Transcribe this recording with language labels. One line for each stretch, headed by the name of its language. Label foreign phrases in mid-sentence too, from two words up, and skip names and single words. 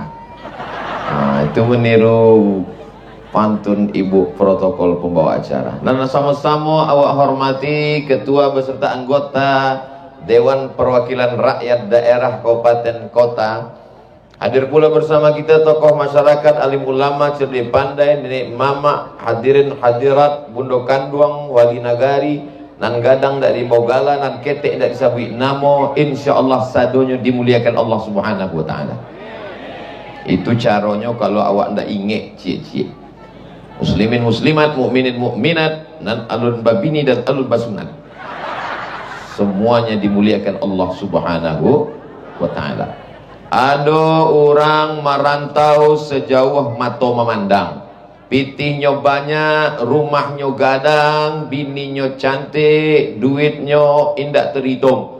Indonesian: Nah, itu meniru pantun ibu protokol pembawa acara. Dan sama-sama awak hormati ketua beserta anggota Dewan Perwakilan Rakyat Daerah Kabupaten Kota. Hadir pula bersama kita tokoh masyarakat, alim ulama, cerdik pandai, nenek mama, hadirin hadirat,
Minangkabau: bundo kanduang, wali nagari, nan gadang dari Bogala, nan ketek dari Sabui Namo, insyaallah sadonya dimuliakan Allah
Arabic: سبحانه وتعالى.
Indonesian: Itu caranya kalau awak ndak inget cie-cie.
Minangkabau: Muslimin muslimat, mukminin mukminat, nan alun babini dan alun basunat.
Indonesian: Semuanya dimuliakan Allah
Arabic: سبحانه وتعالى.
Indonesian: Ada orang merantau sejauh mata memandang.
Minangkabau: Pitihnya banyak, rumahnya gadang, bininya cantik, duitnya indak terhitung.